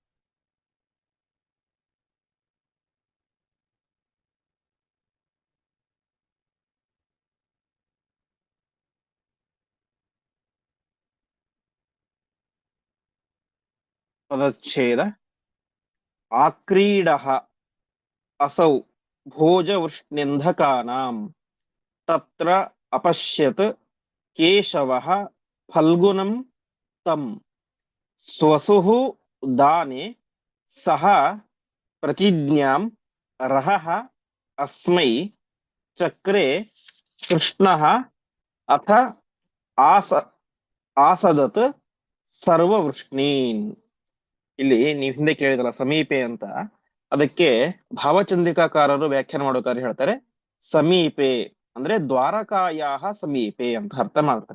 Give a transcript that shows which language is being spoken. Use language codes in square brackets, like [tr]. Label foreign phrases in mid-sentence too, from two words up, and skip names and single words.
[kn] ಪದಚ್ಛೇದ. [sa] ಆಕ್ರೀಡಃ असौ भोजवृष्ण्यन्धकानां तत्र अपश्यत् केशवः फल्गुनं तं स्वसुः दाने सह प्रतिज्ञां रहः अस्मै चक्रे कृष्णः अथ आस ಆಸದತ್ ಸರ್ವವೃಷ್ಣೀನ್. [kn] ಇಲ್ಲಿ ನೀವು ಹಿಂದೆ ಕೇಳಿದಲ್ಲ ಸಮೀಪೆ ಅಂತ, ಅದಕ್ಕೆ ಭಾವಚಂದ್ರಿಕಾಕಾರರು ವ್ಯಾಖ್ಯಾನ ಮಾಡೋಕಾದ್ರೆ ಹೇಳ್ತಾರೆ ಸಮೀಪೆ ಅಂದ್ರೆ [sa] ದ್ವಾರಕಾಯಾಹ ಸಮೀಪೆ [kn] ಅಂತ ಅರ್ಥ ಮಾಡ್ತಾರೆ.